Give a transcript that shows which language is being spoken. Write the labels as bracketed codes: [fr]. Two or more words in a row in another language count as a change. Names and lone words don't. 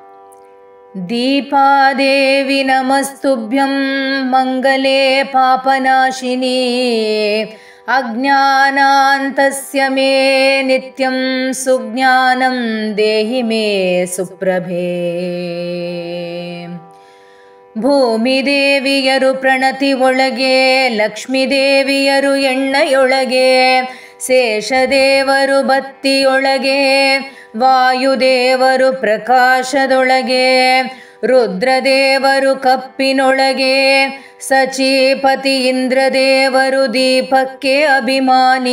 [sa] दीपादेवी नमस्तुभ्यं मंगले पापनाशिनी अज्ञानान्तस्य मे नित्यं सुज्ञानं देहि मे सुप्रभे। [kn] ಭೂಮಿದೇವಿಯರು ಪ್ರಣತಿ ಒಳಗೆ, ಲಕ್ಷ್ಮೀದೇವಿಯರು ಎಣ್ಣೆಯೊಳಗೆ, ಶೇಷದೇವರು ಬತ್ತಿಯೊಳಗೆ, ವಾಯುದೇವರು ಪ್ರಕಾಶದೊಳಗೆ, ರುದ್ರದೇವರು ಕಪ್ಪಿನೊಳಗೆ, ಸಚೀಪತಿ ಇಂದ್ರದೇವರು ದೀಪಕ್ಕೆ ಅಭಿಮಾನಿ.